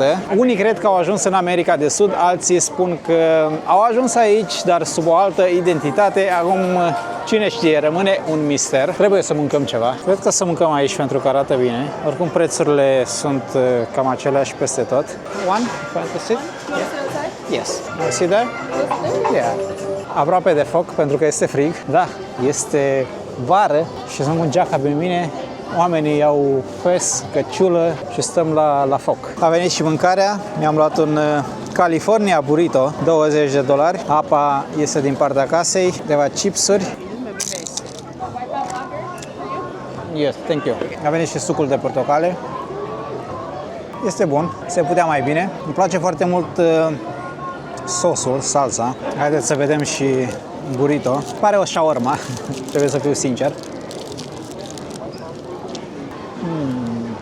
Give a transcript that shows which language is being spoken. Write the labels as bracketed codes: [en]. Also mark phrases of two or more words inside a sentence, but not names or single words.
[ro] Unii cred că au ajuns în America de Sud, alții spun că au ajuns aici, dar sub o altă identitate. Acum, cine știe, rămâne un mister. Trebuie să mâncăm ceva. Cred că să mâncăm aici pentru că arată bine. Oricum, prețurile sunt cam aceleași peste tot. [en] One, fantastic? Yes. I see there? Yeah. [ro] Aproape de foc, pentru că este frig. Da, este vară și sunt cu geaca pe mine. Oamenii au fes, căciulă și stăm la foc. A venit și mâncarea. Mi-am luat un California Burrito, $20. Apa este din partea casei, câteva chipsuri. [en] Yes, thank you. [ro] A venit și sucul de portocale. Este bun, se putea mai bine. Îmi place foarte mult sosul, salsa. Haideți să vedem și burrito. Pare o shawarma, trebuie să fiu sincer.